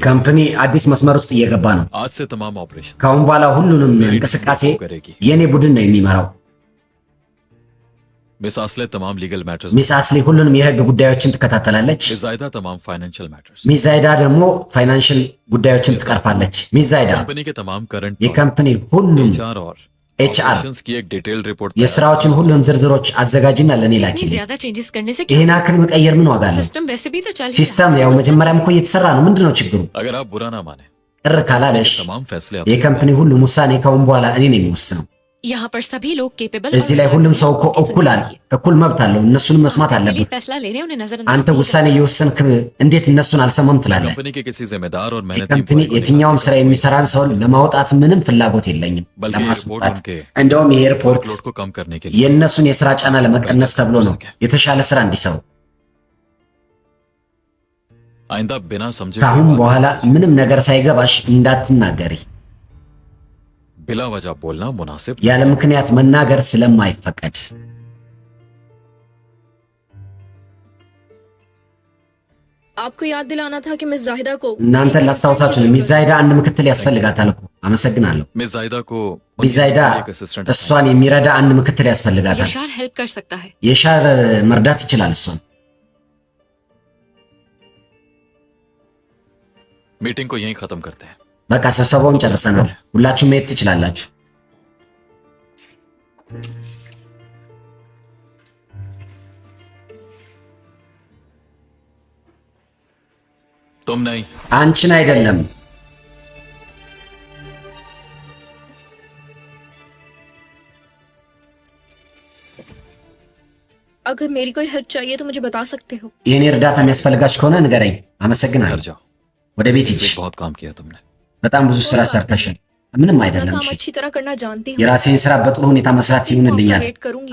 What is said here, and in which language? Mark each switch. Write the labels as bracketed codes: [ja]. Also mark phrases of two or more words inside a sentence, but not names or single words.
[am] ካምፓኒ አዲስ መስመር ውስጥ እየገባ ነው። [ur] आज से तमाम ऑपरेशन [am] ከአሁን በኋላ ሁሉንም እንቅስቃሴ የኔ ቡድን ነው የሚመራው። [ur] مس آسلے تمام [en] legal matters, [am] ሚስ አስሊ ሁሉንም የህግ ጉዳዮችን ትከታተላለች። [ur] مس زایدہ تمام [en] financial matters. [am] ሚስ ዛይዳ ደግሞ ፋይናንሽል ጉዳዮችን ትቀርፋለች። ሚስ ዛይዳ [ur] कंपनी के तमाम करंट [am] የካምፓኒ ሁሉም [ur] एचआर और [am] ኤችአር [ur] آپریشنز کی ایک [en] detail report [am] የስራዎችን ሁሉም ዝርዝሮች አዘጋጅና ለኔ [ur] इतनी [am] ላኪልኝ። [ur] ज्यादा चेंजेस करने से क्या? [am] ይሄን አክል መቀየር ምን ዋጋ አለው? [ur] सिस्टम वैसे भी तो चल ही [am] ሲስተም ያው መጀመሪያም እኮ እየተሰራ ነው። ምንድነው ችግሩ? [ur] अगर आप बुरा ना माने [am] ቅር ካላለሽ [ur] तमाम फैसले आपसे [am] የካምፓኒ ሁሉም ውሳኔ ካሁን በኋላ እኔ ነኝ የሚወስነው። [ur] यहाँ पर सभी लोग केपेबल [am] እዚህ ላይ ሁሉም ሰው እኮ እኩል መብት አለው። እነሱንም መስማት አለብህ። [ur] फैसला लेने उन्हें नजर [am] አንተ ውሳኔ እየወሰንክ እንዴት እነሱን አልሰማም ትላለህ? [ur] कंपनी के किसी जिम्मेदार और मेहनती [am] የካምፓኒ [ur] employee को [am] የትኛውም ስራ የሚሰራን ሰው ለማውጣት ምንም ፍላጎት የለኝም [ur] बल्कि [am] ለማስወጣት። [ur] एयरपोर्ट उनके [am] እንደውም የኤርፖርት [ur] वर्कलोड को कम करने के लिए [am] የእነሱን የስራ ጫና ለመቀነስ ተብሎ ነው የተሻለ ስራ እንዲሰሩ። [ur] आइंदा बिना समझे [am] ከአሁን [ur] कोई बात [am] በኋላ ምንም ነገር ሳይገባሽ እንዳትናገሪ። [ur] बिला वजह बोलना मुनासिब [am] ያለ ምክንያት መናገር ስለማይፈቀድ [ur] आपको याद दिलाना था कि मिस जाहिदा को [am] እናንተን ላስታውሳችሁ ነው። ሚስ ዛይዳ አንድ ምክትል ያስፈልጋታል እኮ። አመሰግናለሁ። [ur] मिस जायदा को [am] ሚስ ዛይዳ [ur] एक असिस्टेंट [am] እሷን የሚረዳ አንድ ምክትል ያስፈልጋታል። [ur] यशार हेल्प कर सकता है। [am] የሻር መርዳት ይችላል እሷን። [ur] मीटिंग को यहीं खत्म करते हैं। [am] በቃ ስብሰባውን ጨርሰናል። ሁላችሁም መሄድ ትችላላችሁ። [ur] तुम नहीं, [am] አንቺን አይደለም [ur] अगर मेरी कोई हेल्प चाहिए तो मुझे बता सकते हो। [am] የኔ እርዳታ የሚያስፈልጋችሁ ከሆነ ንገረኝ። [ur] घर [am] አመሰግናለሁ። [ur] जाओ। [am] ወደ ቤት [ur] इस [am] ሂጂ። [ur] week बहुत काम किया तुमने। [am] በጣም ብዙ ስራ ሰርተሻል። ምንም [ur] अपना [am] አይደለም። [ur] काम [am] እሺ [ur] अच्छी तरह करना जानती हूँ। [am] የራሴን ስራ በጥሩ ሁኔታ መስራት ይሁንልኛል። [ur] वेट करूंगी।